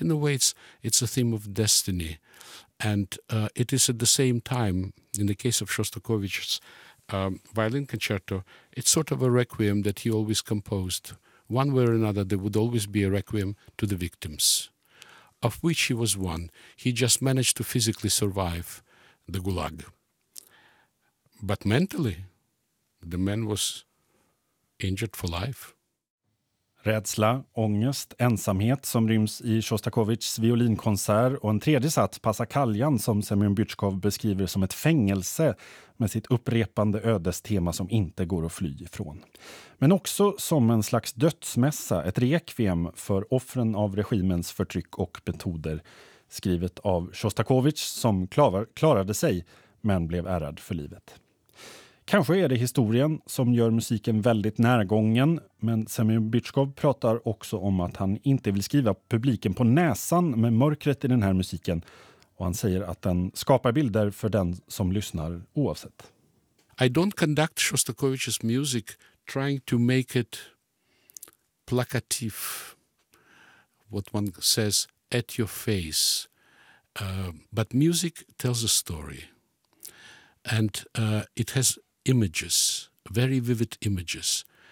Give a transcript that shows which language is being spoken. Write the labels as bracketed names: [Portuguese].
[English] In a way, it's a theme of destiny. And it is at the same time, in the case of Shostakovich's violin concerto, it's sort of a requiem that he always composed. One way or another, there would always be a requiem to the victims, of which he was one. He just managed to physically survive the gulag. But mentally, the man was injured for life. [Swedish] Rädsla, ångest, ensamhet som ryms i Shostakovichs violinkonsert och en tredje sats, Passacaglian, som Semyon Byrtjkov beskriver som ett fängelse med sitt upprepande ödestema som inte går att fly ifrån. Men också som en slags dödsmässa, ett rekviem för offren av regimens förtryck och metoder, skrivet av Shostakovich som klarade sig men blev ärrad för livet. Kanske är det historien som gör musiken väldigt närgången, men Semyon Byrtjkov pratar också om att han inte vill skriva publiken på näsan med mörkret i den här musiken, och han säger att den skapar bilder för den som lyssnar oavsett. [English] I don't conduct Shostakovich's music trying to make it plakativ, what one says, at your face. But music tells a story. And it has images, very vivid images.